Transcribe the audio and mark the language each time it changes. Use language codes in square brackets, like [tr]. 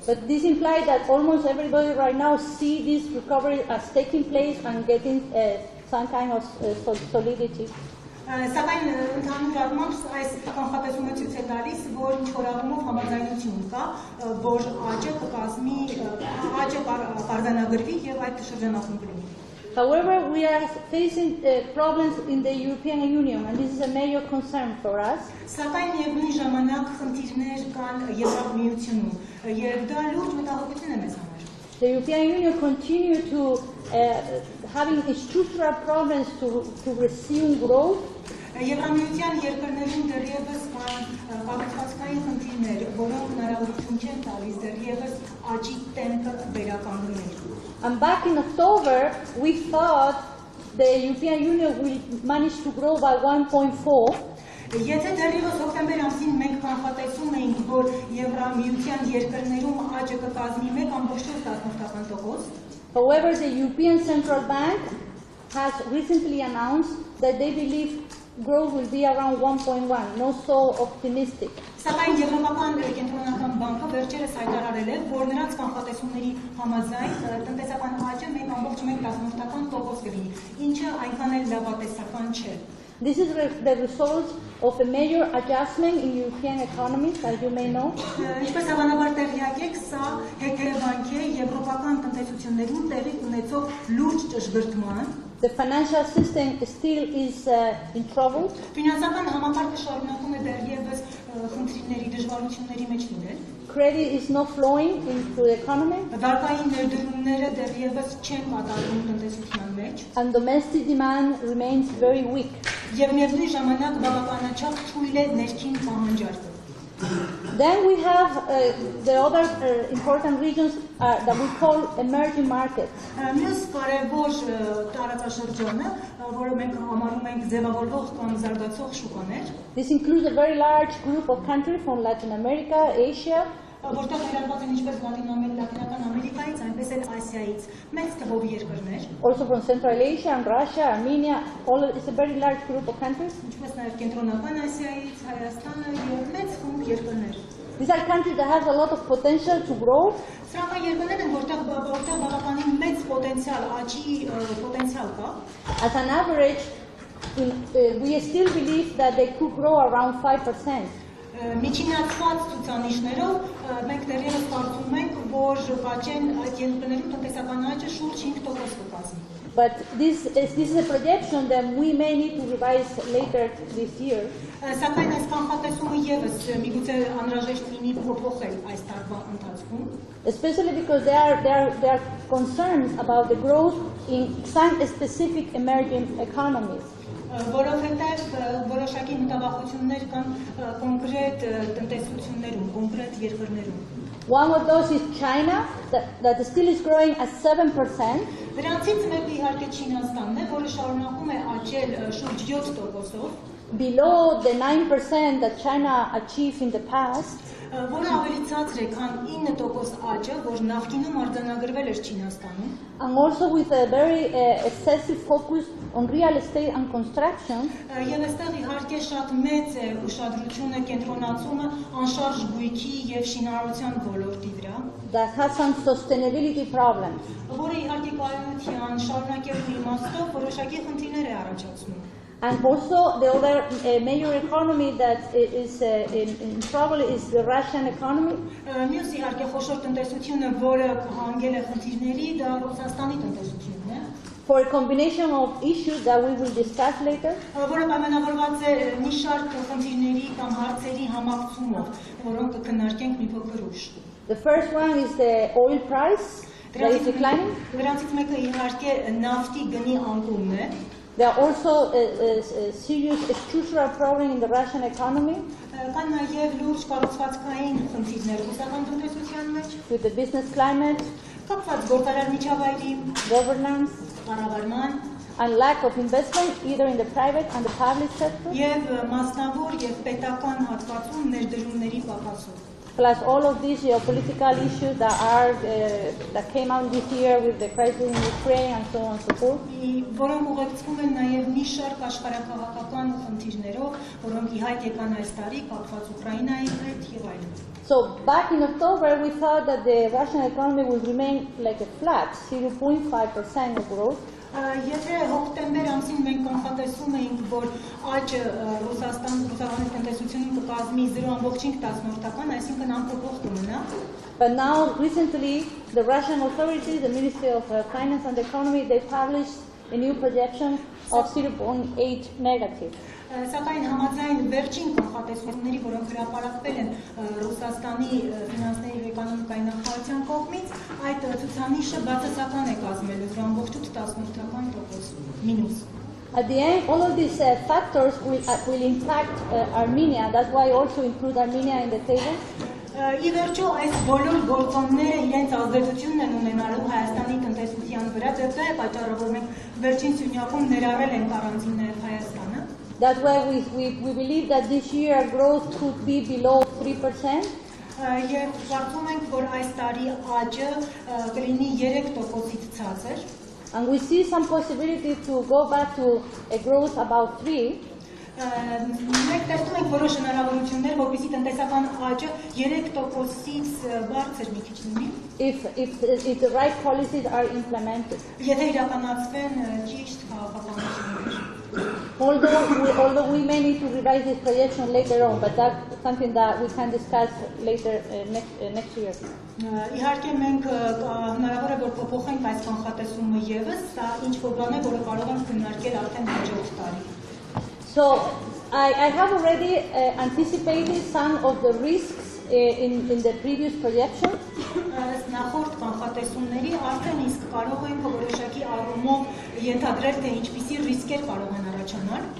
[en] But this implies that almost everybody right now see this recovery as taking place and getting some kind of solidity. [hy] Սակայն ընդհանուր առմամբ այս կանխատեսումը ցույց է տալիս, որ ինչ-որ առումով համաձայնություն կա, որ աճը կկազմի, աճը կարձանագրվի եւ այդ շրջանակում կլինի։ [en] However, we are facing problems in the European Union, and this is a major concern for us. [hy] Սակայն միևնույն ժամանակ խնդիրներ կան Եվրամիությունում, եւ դա լուրջ մտահոգություն է մեզ համար։ [en] The European Union continue to having structural problems to resume growth. [hy] Եվրամիության երկրներում դեռևս կան կառուցվածքային խնդիրներ, որոնք հնարավորություն չեն տալիս դեռևս աճի տեմպը վերականգնել։ [en] And back in October, we thought the European Union will manage to grow by 1.4. [hy] Եթե դեռևս հոկտեմբեր ամսին մենք կանխատեսում էինք, որ Եվրամիության երկրներում աճը կկազմի 1.4%, [en] However, the European Central Bank has recently announced that they believe growth will be around 1.1, not so optimistic. [hy] Սակայն Եվրոպական կենտրոնական բանկը վերջերս հայտարարել է, որ նրանց կանխատեսումների համաձայն տնտեսական աճը 1.1% կլինի, ինչը այնքան էլ լավատեսական չէ։ [en] This is the result of a major adjustment in European economies, as you may know. [hy] Ինչպես հավանաբար տեղյակ եք, սա հետևանք է եվրոպական տնտեսություններում տեղի ունեցող լուրջ ճշգրտման։ [en] The financial system still is in trouble. [hy] Ֆինանսական համակարգը շարունակում է դեռևս խնդիրների, դժվարությունների մեջ լինել։ [en] Credit is not flowing into the economy. [hy] Վարկային ներդրումները դեռևս չեն կատարվում տնտեսության մեջ։ [en] And domestic demand remains very weak. [hy] Եվ միևնույն ժամանակ բավականաչափ թույլ է ներքին պահանջարկը։ [en] Then we have the other important regions that we call emerging markets. [hy] Մյուս կարևոր տարածաշրջանը, որը մենք համարում ենք ձևավորվող կամ զարգացող շուկաներ, [en] This includes a very large group of countries from Latin America, Asia, [hy] որտեղ ներառված են ինչպես Լատինական Ամերիկայից, այնպես էլ Ասիայից մեծ թվով երկրներ, [en] also from Central Asia and Russia, Armenia. It's a very large group of countries. [hy] ինչպես նաև Կենտրոնական Ասիայից, Հայաստանը եւ մեծ խումբ երկրներ։ [en] These are countries that have a lot of potential to grow. [hy] Սրանք երկրներ են, որտեղ բավականին մեծ պոտենցիալ, աճի պոտենցիալ կա։ [en] As an average, we still believe that they could grow around 5%. [hy] Միջինացված ցուցանիշներով մենք դեռևս կարծում ենք, որ կաճեն այդ երկրներում տնտեսական աճը շուրջ 5% կկազմի։ [en] But this is a projection that we may need to revise later this year. [hy] Սակայն այս կանխատեսումը եւս միգուցե անհրաժեշտ լինի փոփոխել այս տարվա ընթացքում։ [en] Especially because there are concerns about the growth in some specific emerging economies. [hy] Որովհետև որոշակի մտավախություններ կան կոնկրետ տնտեսություններում, կոնկրետ երկրներում։ [en] One of those is China, that still is growing at 7%. [hy] Դրանցից մեկը իհարկե Չինաստանն է, որը շարունակում է աճել շուրջ 7%-ով, [en] below the 9% that China achieved in the past. [hy] Որը ավելի ցածր է, քան 9% աճը, որ նախկինում արձանագրվել էր Չինաստանում։ [en] And also with a very excessive focus on real estate and construction. [hy] Եվ այստեղ իհարկե շատ մեծ է ուշադրությունը կենտրոնացումը անշարժ գույքի եւ շինարարության ոլորտի վրա։ [en] That has some sustainability problems. [hy] Որը իհարկե կայունության շարունակելու իմաստով որոշակի խնդիրներ է առաջացնում։ [en] And also the other major economy that is in trouble is the Russian economy. [hy] Մյուս իհարկե խոշոր տնտեսությունը, որը հանգել է խնդիրների, դա Ռուսաստանի տնտեսությունն է։ [en] For a combination of issues that we will discuss later. [hy] Որը պայմանավորված է մի շարք խնդիրների կամ հարցերի համակցումով, որոնք կքննարկենք մի փոքր ուշ։ [en] The first one is the oil price that is declining. [hy] Դրանցից մեկը իհարկե նավթի գնի անկումն է։ [en] There are also a serious structural problem in the Russian economy. [hy] Կան նաև լուրջ կառուցվածքային խնդիրներ ռուսական տնտեսության մեջ, [en] With the business climate, [hy] կապված գործարար միջավայրի, [en] governance, [hy] կառավարման [en] and lack of investment either in the private and the public sector, [hy] եւ մասնավոր եւ պետական հատվածում ներդրումների պակասով։ [en] plus all of these geopolitical issues that came out this year with the crisis in Ukraine and so on and so forth. [hy] Որոնք ուղեկցվում են նաև մի շարք աշխարհակաղակական խնդիրներով, որոնք ի հայտ եկան այս տարի կապված Ուկրաինայի հետ եւ այլն։ [en] So back in October, we thought that the Russian economy would remain like a flat, 0.5% of growth. [hy] Եթե հոկտեմբեր ամսին մենք կանխատեսում էինք, որ աճը Ռուսաստանի տնտեսությունում կկազմի 0.5%, այսինքն անփոփոխ կմնա։ [en] But now, recently, the Russian authorities, the Ministry of Finance and Economy, they published a new projection of 0.8 negative. [hy] Սակայն համաձայն վերջին կանխատեսումների, որոնք հրապարակվել են Ռուսաստանի ֆինանսների եւ էկոնոմիկայի նախարարության կողմից, այդ ցուցանիշը բացասական է կազմելու 0.8% մինուս։ [en] At the end, all of these factors will impact Armenia. That's why I also include Armenia in the table. [hy] Ի վերջո այս բոլոր գործոնները իրենց ազդեցությունն են ունենալու Հայաստանի տնտեսության վրա, դա է պատճառը, որ մենք վերջին սյունյակում ներառել ենք առանձին նաև Հայաստանը։ [en] That's why we believe that this year growth could be below 3%. [hy] Եվ կարծում ենք, որ այս տարի աճը կլինի 3%-ից ցածր։ [en] And we see some possibility to go back to a growth about 3%. [hy] Մենք տեսնում ենք որոշ հնարավորություններ, որպեսզի տնտեսական աճը 3%-ից բարձր մի քիչ լինի։ [en] If the right policies are implemented. [hy] Եթե իրականացվեն ճիշտ քաղաքականություններ։ [en] Although we may need to revise this projection later on, but that's something that we can discuss later next year. [hy] Իհարկե մենք հնարավոր է որ փոփոխենք այս կանխատեսումը եւս, սա ինչ որ բան է, որը կարող ենք քննարկել արդեն հաջորդ տարի։ [en] So I have already anticipated some of the risks in the previous projections. [hy] Նախորդ կանխատեսումների արդեն իսկ կարող ենք որոշակի առումով ենթադրել, թե ինչպիսի ռիսկեր կարող են առաջանալ։